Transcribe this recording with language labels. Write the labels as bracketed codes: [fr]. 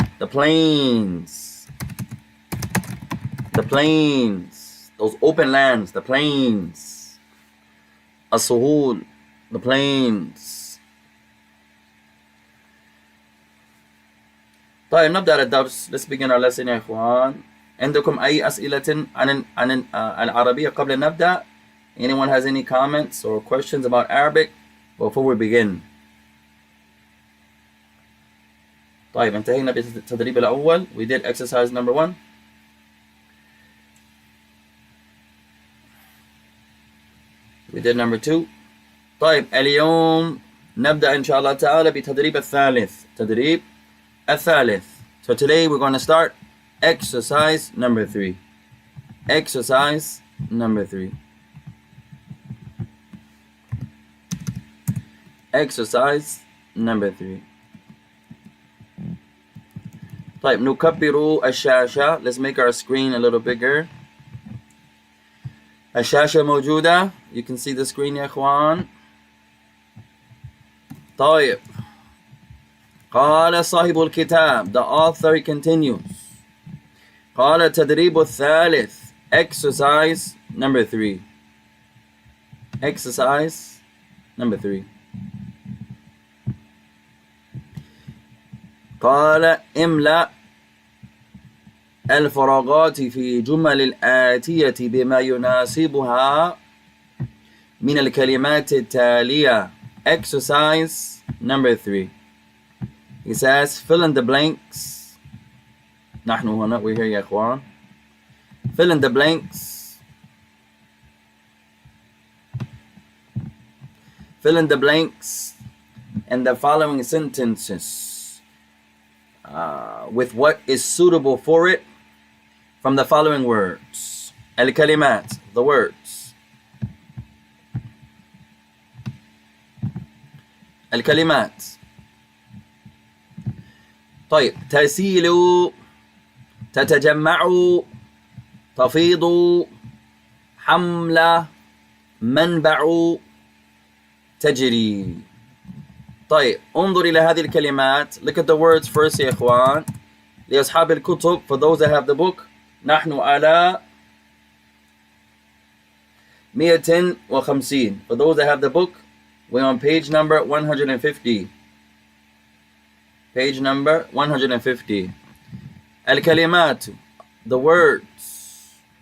[en] The plains. The plains. Those open lands, the plains. As-suhul, the plains. [ar] طيب, نبدأ الدرس. [en] Let's begin our lesson [ar] يا إخوان. عندكم أي أسئلة عن العربية قبل أن نبدأ? [en] Anyone has any comments or questions about Arabic before we begin? [ar] طيب, انتهينا بالتدريب الأول. [en] We did exercise number 1. We did number 2. [ar] طيب, اليوم نبدأ إن شاء الله تعالى بتدريب الثالث. تدريب الثالث. [en] So today we're going to start exercise number 3. Exercise number 3. Exercise number 3. [ar] طيب, نكبر الشاشة. [en] Let's make our screen a little bigger. [ar] الشاشة موجودة. [en] You can see the screen [ar] يا إخوان. طيب, قال صاحب الكتاب, [en] the author continues. [ar] قال التدريب الثالث. [en] Exercise number 3. Exercise number 3. [ar] قال املأ الفراغات في جمل الآتية بما يناسبها من الكلمات التالية. [en] Exercise number 3. He says, fill in the blanks. [ar] نحن هنا, [en] we're here [ar] يا إخوان. [en] Fill in the blanks. Fill in the blanks in the following sentences with what is suitable for it from the following words. [ar] الكلمات, [en] the words. [ar] الكلمات. طيب, تسيل, تتجمع, تفيض, حملة, منبع, تجري. طيب, انظر إلى هذه الكلمات. [en] Look at the words first [ar] يا إخوان. لأصحاب الكتب, [en] for those that have the book, [ar] نحن على 150. [en] For those that have the book, we're on page number 150. Page number 150. [ar] الكلمات, [en] the words.